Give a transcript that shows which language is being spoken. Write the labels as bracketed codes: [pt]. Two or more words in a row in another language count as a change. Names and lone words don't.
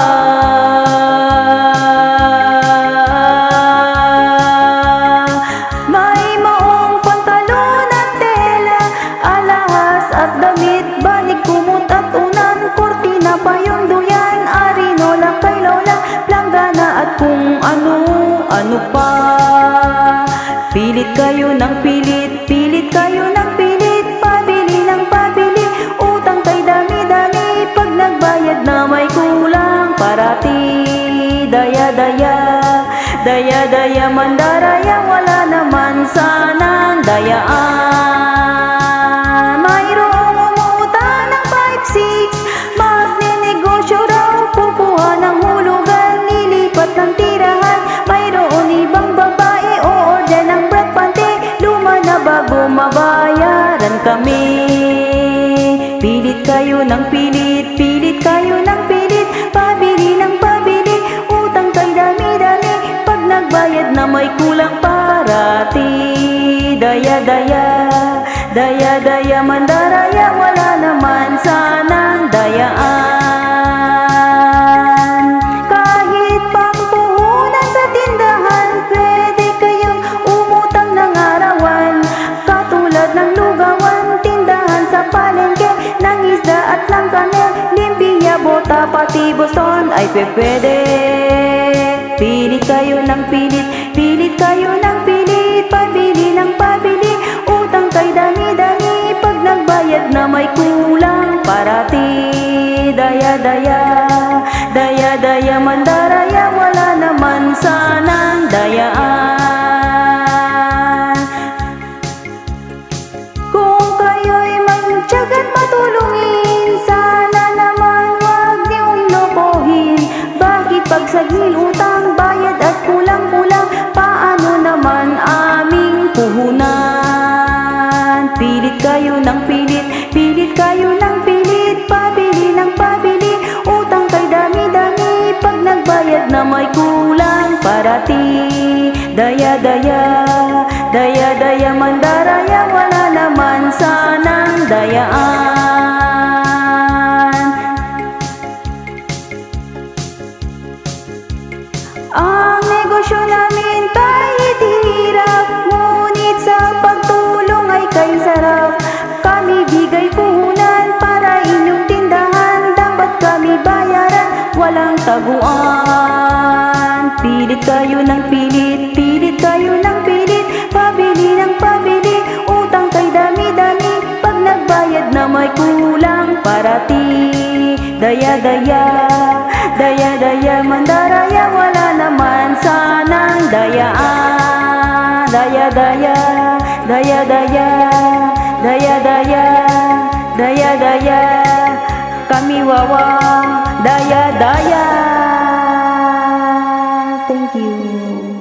[tl] May maong pantalon at tela, alahas at damit, banig kumot at unan, kortina pa yung duyan, arinola kay lola, planggana at kung ano pa. Pilit kayo ng pilit, pilit kayo ng pilit, pabili ng pabili, utang kay dami-dami, pag nagbayad na may kulang, parati daya-daya, daya-daya mandaraya, wala naman sanang dayaan. Mayroong umutang ng 5-6, magnenegosyo raw, kukuha ng hulugan, nilipat ng tirahan, mayroon ibang babae, o-order ng brat panty, luma na bago mabayaran kami. Pilit kayo ng pilit, pilit kayo ng pilit, pabili ng pabili, utang kay dami-dami, pag nagbayad na may kulang, parati daya-daya, daya-daya mandaraya, wala naman sanang dayaan. Kahit pampuhunan sa tindahan, pwede kayong umutang ng arawan, katulad ng lugawan, tindahan sa palengke, ng isda at langkaner, limpia, bota, pati Boston ay pwede. Pilit kayo ng pilit, pilit kayo ng pilit, pabili ng pabili, utang kay dami-dami, pag nagbayad na may kulang, parati daya-daya, daya-daya mandaraya, wala naman sanang dayaan. Kung kayo'y magtiyagat matulungin, sana naman wag niyong lokohin. Bakit pagsagil utang, bayad at kulang-kulang, paano naman aming puhunan? Pilit kayo ng pilit, pilit kayo ng pilit, pabili ng pabili, utang kay dami-dami, pag nagbayad na may kulang, parati daya-daya, daya-daya mandaraya, wala naman sanang dayaan. Ang negosyo namin kahit hirap, ngunit sa pagtulong ay kay sarap. Kami bigay puhunan para inyong tindahan, dapat kami bayaran, walang taguan. Pilit kayo ng pilit, pilit kayo ng pilit, pabili ng pabili, utang kay dami-dami, pag nagbayad na may kulang, parati daya-daya, daya-daya mandaraya, wala naman sanang dayaan. Daya-daya, daya-daya, daya-daya, daya-daya, kami wawa, daya-daya. [en] Thank you.